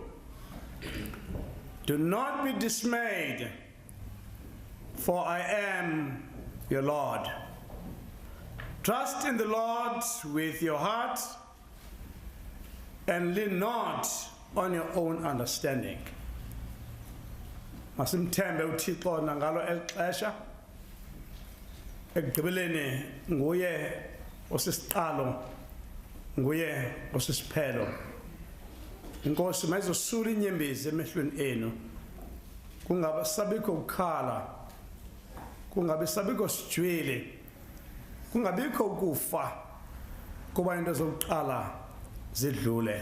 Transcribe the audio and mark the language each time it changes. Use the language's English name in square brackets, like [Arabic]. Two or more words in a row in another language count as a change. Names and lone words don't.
[English] Do not be dismayed, for I am your Lord. Trust in the Lord with your heart and lean not on your own understanding. [Xhosa] Masimthembe uThixo nangalo elixesha. Ekugqibeleni nguye osisiqalo, nguye osisiphelo. Inkosi mayizosula inyembezi emehlweni enu. Kungabe sabikho ukukhala. Kungabe sabikho sijwile. Kungabikho ukufa kuba into zokuqala zidlule.